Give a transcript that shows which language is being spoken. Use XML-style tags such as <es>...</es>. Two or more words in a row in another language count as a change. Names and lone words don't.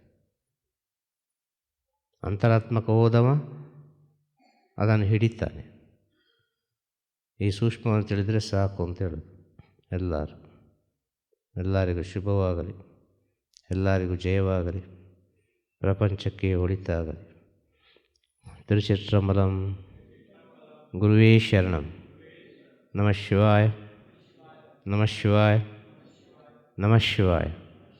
<kn>ಅಂತರಾತ್ಮಕ ಹೋದವ ಅದನ್ನು ಹಿಡಿತಾನೆ. ಈ ಸೂಕ್ಷ್ಮವನ್ನು ತಿಳಿದರೆ ಸಾಕು ಅಂತ ಹೇಳೋದು. ಎಲ್ಲರಿಗೂ ಶುಭವಾಗಲಿ, ಎಲ್ಲರಿಗೂ ಜಯವಾಗಲಿ, ಪ್ರಪಂಚಕ್ಕೆ ಒಳಿತಾಗಲಿ. ತಿರುಚಿತ್ರಂಬಲಂ.</kn> <sa>ಗುರುವೇ ಶರಣಂ. ನಮಃ ಶಿವಾಯ, ನಮಃ ಶಿವಾಯ, ನಮಃ ಶಿವಾಯ.</sa>